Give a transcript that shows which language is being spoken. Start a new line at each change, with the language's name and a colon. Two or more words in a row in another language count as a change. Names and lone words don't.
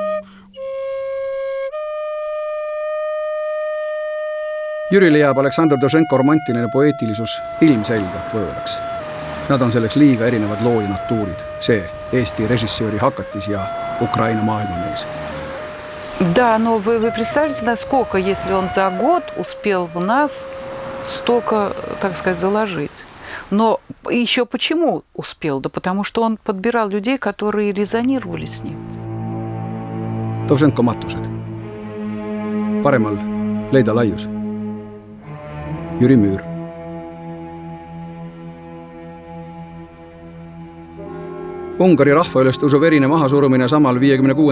Estonian: Jürile jääb Aleksandr Dovženko romantiline poeetilisus ilmselgelt võõraks. Nad on selleks liiga erinevad loo ja natuurid. See Eesti režissööri hakatis ja Ukraina maailmamees.
Russian: Да, но вы представляете, насколько, если он за год успел в нас столько, так сказать, заложить. Но еще почему успел? Да потому что он подбирал людей, которые резонировали с ним.
Estonian: Dovženko matused. Paremal Leida Laius. Jüri Müür. Ungari rahvaülestuse verine mahasurumine samal 56.